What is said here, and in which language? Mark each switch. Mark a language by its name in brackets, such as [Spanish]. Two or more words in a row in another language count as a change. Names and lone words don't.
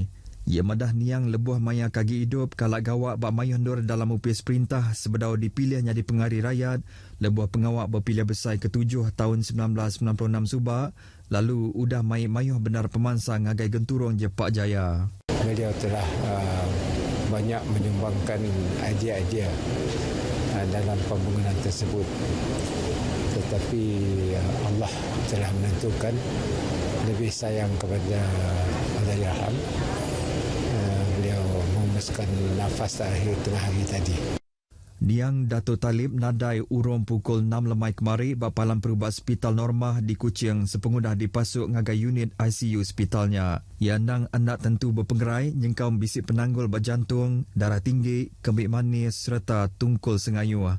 [Iban] Ia madah niang lebuh maya kagi hidup kalak gawak bak mayuh nur dalam upis perintah sebedau dipilih jadi pengari rakyat lebuh pengawak berpilihan besar ke-7 tahun 1996 subak lalu udah mayuh benar pemansang ngagai genturung Jepak Jaya. [Malay] Beliau telah banyak menyumbangkan idea-idea dalam pembangunan tersebut, tetapi Allah telah menentukan lebih sayang kepada Allahyarham. Beliau menghembuskan nafas terakhir tengah hari tadi. [Iban] Niang Dato' Talib nadai urung pukul 6 lemai kemari bapalan perubat Hospital Normah di Kuching sepengudah dipasuk ngagai unit ICU hospitalnya. Ia nang anak tentu berpenggerai nyengkau bisik penanggul berjantung, darah tinggi, kembik manis serta tungkul sengayuh.